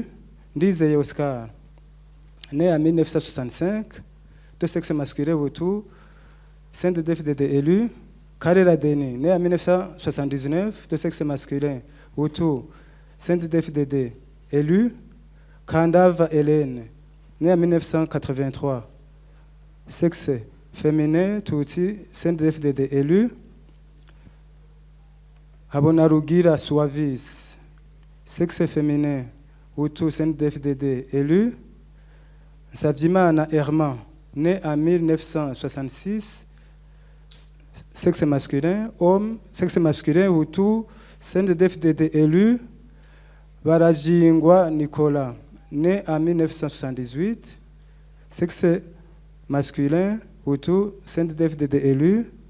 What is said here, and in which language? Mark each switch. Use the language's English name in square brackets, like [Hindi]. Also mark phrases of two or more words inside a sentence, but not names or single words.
[French] Ndizeye Oscar, né en 1965, de sexe masculin, Hutu, CNDD-FDD élu. Karela Deni, né en 1979, de sexe masculin, Hutu, CNDD-FDD élu. Kandava Hélène, né en 1983, sexe féminin, Tutsi, CNDD-FDD élu. Habonarugira Suavis, sexe féminin, Hutu, CNDD-FDD élu. Savimana Herman, né en 1966, sexe masculin, homme, sexe masculin, Hutu, CNDD-FDD élu. Barajingwa Nicolas, né en 1978, sexe masculin, Hutu, CNDD-FDD élu.